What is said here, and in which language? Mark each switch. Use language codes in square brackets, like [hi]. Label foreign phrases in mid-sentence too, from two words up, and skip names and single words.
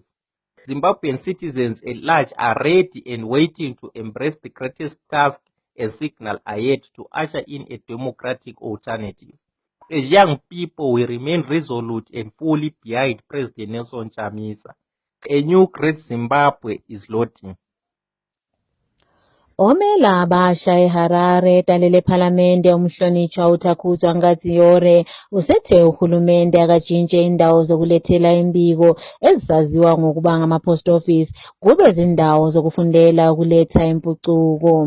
[en] Zimbabwean citizens at large are ready and waiting to embrace the greatest task and signal ahead to usher in a democratic alternative. As young people, we remain resolute and fully behind President Nelson Chamisa. A new great Zimbabwe is loading. [nd] Omela abasha eHarare talele phalamende umhlonishwa uThakuzwa Nkatiyore usethe uhulumende akatshintshe indawo zokulethela imbiko ezisaziwa ngokuba ngama-post office kube zindawo zokufundela ukuletha impucuko.